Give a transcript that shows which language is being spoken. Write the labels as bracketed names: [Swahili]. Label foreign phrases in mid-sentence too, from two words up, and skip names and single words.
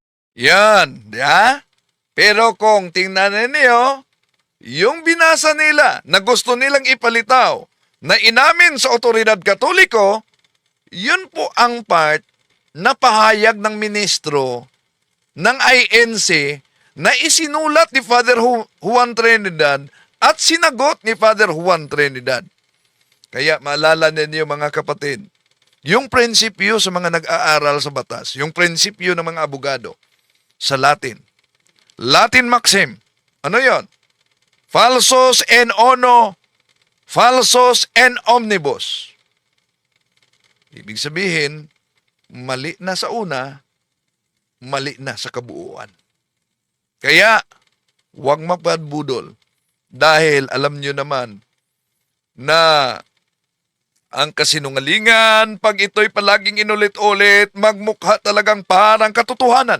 [Filipino] Yan, Pero kung tingnan ninyo, yung binasa nila na gusto nilang ipalitaw na inamin sa otoridad katoliko, yun po ang part na pahayag ng ministro ng INC na isinulat ni Father Juan Trinidad at sinagot ni Father Juan Trinidad. Kaya maalala ninyo, mga kapatid, yung prinsipyo sa mga nag-aaral sa batas, yung prinsipyo ng mga abogado sa Latin. [English] Latin maxim. [Filipino] Ano yon? [Latin] Falsos en ono, falsos en omnibus. [Filipino] Ibig sabihin, mali na sa una, mali na sa kabuuan. Kaya, huwag mapadbudol. Dahil alam nyo naman na ang kasinungalingan, pag ito'y palaging inulit-ulit, magmukha talagang parang katotohanan.